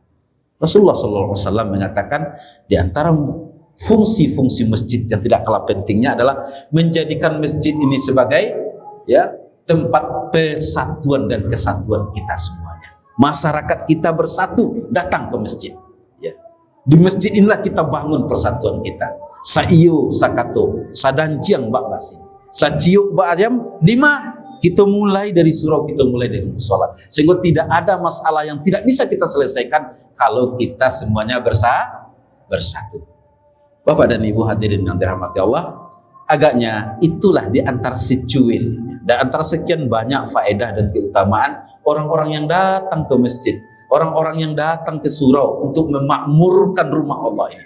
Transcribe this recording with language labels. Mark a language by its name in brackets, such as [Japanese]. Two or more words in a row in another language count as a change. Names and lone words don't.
[Indonesian] Rasulullah SAW mengatakan di antara fungsi-fungsi masjid yang tidak kalah pentingnya adalah menjadikan masjid ini sebagai, ya, tempat persatuan dan kesatuan kita semuanya. Masyarakat kita bersatu datang ke masjid. Ya. Di masjid inilah kita bangun persatuan kita. [Minangkabau] Saiyo sakato, sadanjiang bak basi, saciuk bak ayam, [Indonesian] lima. Kita mulai dari surau, kita mulai dari musola. Sehingga tidak ada masalah yang tidak bisa kita selesaikan kalau kita semuanya bersatu. Bapak dan Ibu hadirin yang dirahmati Allah, agaknya itulah di antara secuil dan antara sekian banyak faedah dan keutamaan orang-orang yang datang ke masjid, orang-orang yang datang ke surau untuk memakmurkan rumah Allah ini.